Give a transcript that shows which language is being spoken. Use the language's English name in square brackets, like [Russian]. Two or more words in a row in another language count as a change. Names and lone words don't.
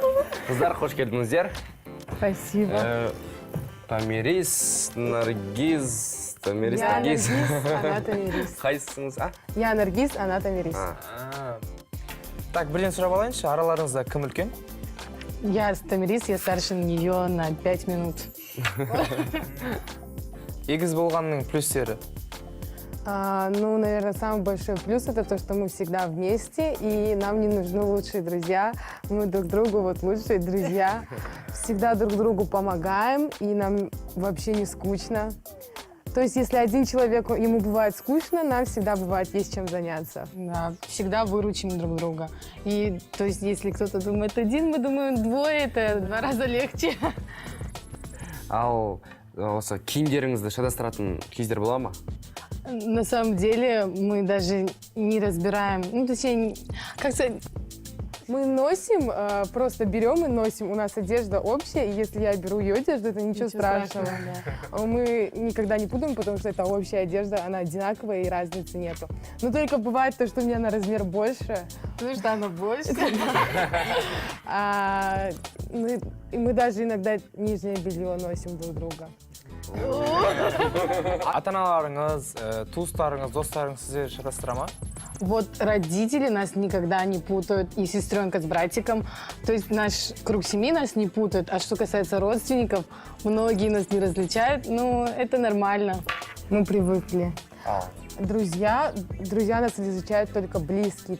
[Kazakh] Қыздар, қош келдіңіздер. [Russian] Спасибо. [Kazakh] Тамирис, Наргиз, Тамирис, Наргиз. Ана Тамирис. Қайсыңыз, а? [Russian] Я Наргиз, ана Тамирис. [Kazakh] Так, бірден сұрап алайыншы, араларыңызда кім үлкен? [Russian] Я Тамирис, я старше нее на 5 минут. [Kazakh] Егіз болғанның плюстері? [Russian] Ну, наверное, самый большой плюс это то, что мы всегда вместе, и нам не нужны лучшие друзья. Мы друг другу вот лучшие друзья. Всегда друг другу помогаем, и нам вообще не скучно. То есть, если один человек, ему бывает скучно, нам всегда бывает есть чем заняться. Да, всегда выручим друг друга. И, то есть, если кто-то думает один, мы думаем двое, это 2 раза легче. [Kazakh] Ал осы киімдеріңізді шатастыратын кездер бола ма? [Russian] На самом деле мы даже не разбираем, ну, точнее, как сказать, мы носим, просто берем и носим. У нас одежда общая, и если я беру ее одежду, это ничего страшного. Мы никогда не путаем, потому что это общая одежда, она одинаковая и разницы нету. Но только бывает то, что у меня на размер больше, потому что она больше. Мы даже иногда нижнее белье носим друг друга. [Kazakh] Ата-аналарыңыз, туыстарыңыз, достарыңыз сіздерді шатастыра ма? [Russian] Вот родители нас никогда не путают, и сестренка с братиком. То есть наш круг семьи нас не путает. А что касается родственников, многие нас не различают. Ну, это нормально. Мы привыкли. Друзья нас различают только близкие.